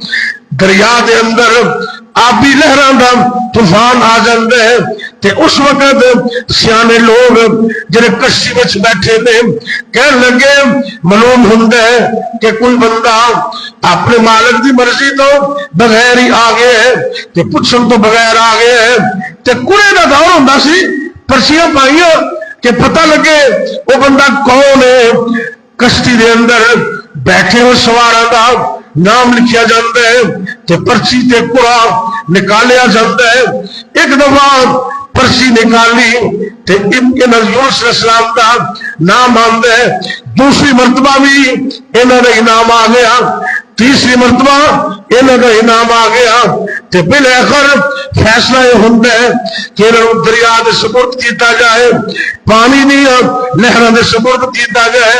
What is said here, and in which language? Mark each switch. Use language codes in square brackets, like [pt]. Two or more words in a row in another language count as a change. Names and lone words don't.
[pa] دریا دے اندر آبی لہراں دا طوفان آ جاتا ہے تے اس وقت سیانے لوگ جڑے کشتی وچ بیٹھے نے کہن لگے معلوم ہوندا ہے کہ کوئی بندہ اپنے مالک دی مرضی تو بغیر ہی آ گیا ہے تے پوچھن تو بغیر آ گیا ہے تے کوڑے دا دور ہوندا سی، پرچیاں پائیاں کہ پتہ لگے وہ بندہ کون ہے۔ کشتی دے اندر بیٹھے ہوئے سواراں دا نام لکھیا جاتا ہے تے پرچی تے کوڑا نکالیا جاتا ہے۔ ایک دفعہ پرچی نکالی تے یونس [ar] علیہ السلام [pa] کا نام آندا ہے، دوسری مرتبہ بھی انہاں دا نام آ گیا، تیسری مرتبہ انہاں دا نام آ گیا تے بالآخر فیصلہ یہ ہوندا ہے کہ انہاں دریا دے سپرد کیتا جائے، پانی دیا لہراں دے سپرد کیتا جائے۔